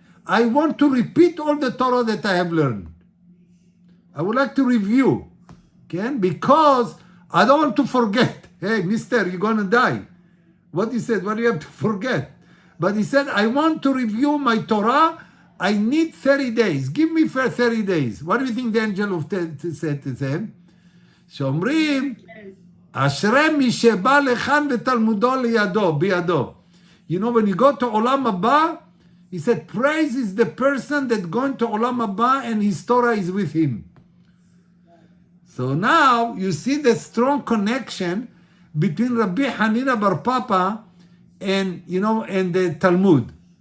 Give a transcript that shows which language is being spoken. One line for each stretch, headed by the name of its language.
English: I want to repeat all the Torah that I have learned. I would like to review. Okay? Because I don't want to forget. Hey, mister, you're going to die. What he said, what do you have to forget? But he said, I want to review my Torah. I need 30 days. Give me for 30 days. What do you think the angel of death said to them?
Hebrew: שאומרים, אשרי מי שבא לכאן ותלמודו בידו.
English: When you go to עולם הבא, he said, praise is the person that going to עולם הבא and his Torah is with him. So now you see the strong connection between Rabbi Hanina bar Papa and the Talmud.